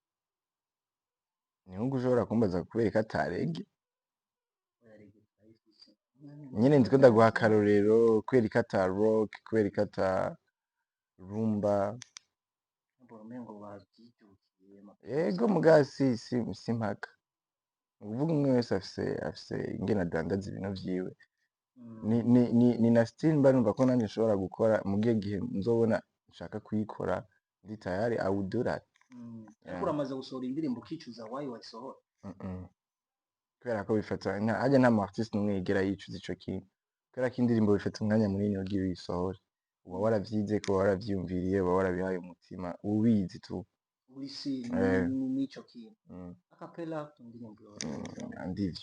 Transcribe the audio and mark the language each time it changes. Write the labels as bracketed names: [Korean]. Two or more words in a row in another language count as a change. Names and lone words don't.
[Rundi] ni nko ushobora kumbaza kubereka atarege nyine ndiko ndaguha akarorero kubereka ata rock kubereka ata rumba yego mugasi simpaka uvuga umwe wese afise ingene adandaza ibintu vyiwe ni na style mba numva ko nanjye nshobora gukora mu gihe nzobona nshaka kuyikora ndi tayari [English] I would do that [Rundi] ariko uramaze gusohora indirimbo ukicuza why wayisohora kubera ko bifata hajya nta mu artiste n'umwe yigera yicuza ico kintu kubera ko indirimbo bifata umwanya munini ugira uyisohore uba waravyize ko waravyumviriye uba warabihaye umutima ubizi tu urisi nico kintu acapella indirimbo